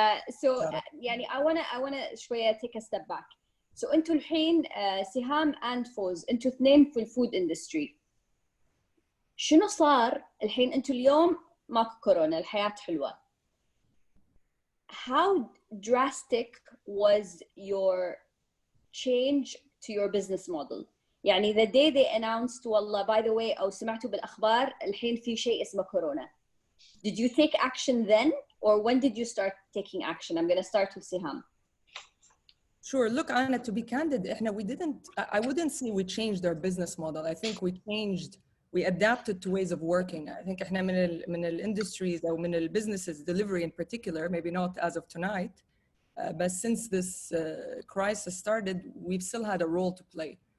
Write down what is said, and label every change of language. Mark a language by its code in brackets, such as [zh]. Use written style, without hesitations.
[en] So يعني I wanna شوية take a step back. [ar] So انتوا الحين سهام and فوز انتوا اثنين في الفود اندستري. شنو صار الحين؟ انتوا اليوم ماكو كورونا، الحياة حلوة. [en] How drastic was your change to your business model? [ar] يعني [en] the day they announced [ar] والله [en] by the way [ar] أو سمعتوا بالأخبار الحين في شيء اسمه كورونا. [en] Did you take action then or when did you start taking action? I'm going to start with Siham. Sure. Look, Anna, to be candid, I wouldn't say we changed our business model. I think we adapted to ways of working. I think [ar] احنا من [en] industries أو من businesses, delivery in particular, maybe not as of tonight, but since this crisis started, we've still had a role to play.